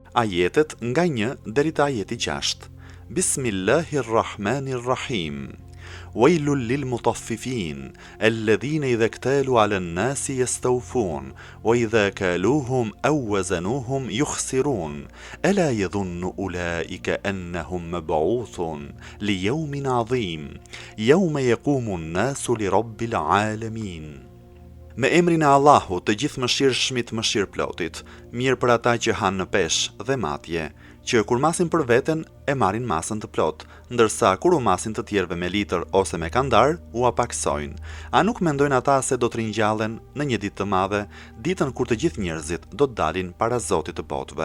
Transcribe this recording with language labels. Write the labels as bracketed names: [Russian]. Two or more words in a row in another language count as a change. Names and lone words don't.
[Albanian] Ajetet nga 1 deri te ajeti 6. [Arabic] Bismillahirrahmanirrahim. ويل للمطففين الذين إذا اكتالوا على الناس يستوفون وإذا كالوهم أو وزنوهم يخسرون ألا يظن أولئك أنهم مبعوثون ليوم عظيم يوم يقوم الناس لرب العالمين. [Albanian] Me emrin e Allahut, të gjithë mëshirshmit mëshirëplotit, mirë për ata që hanë në peshë dhe matje, që kur masin për veten e marrin masën të plot, ndërsa kur u masin të tjerëve me litër ose me kandar, u apaksojnë. A nuk mendojnë ata se do të ringjallen në një ditë të madhe, ditën kur të gjithë njerëzit do të dalin para Zotit të botëve?